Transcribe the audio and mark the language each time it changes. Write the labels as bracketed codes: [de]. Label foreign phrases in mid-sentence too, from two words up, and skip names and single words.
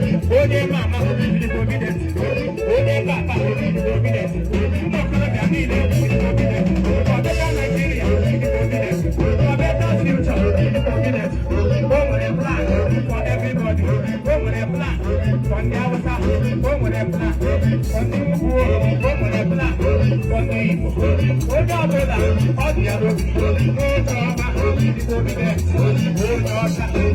[ig] Onye mama Onye ka aka obi dị obi na-esi. Ụmụ okorobịa niile obi dị obi na-esi. [en] For better Nigeria, [ig] obi dị obi na-esi. [en] For better future, [ig] obi dị obi na-esi. O nwere [en] plan for everybody. [ig] O nwere [en] plan for [ig] ndị Hausa. O nwere [en] plan for [ig] ndị Ugwu. O nwere [en] plan for [ig] ndị Igbo. Onye ọbụla ọ dị ya n'obi. Onye ọma, obi dị obi na-esi. Onye ọcha.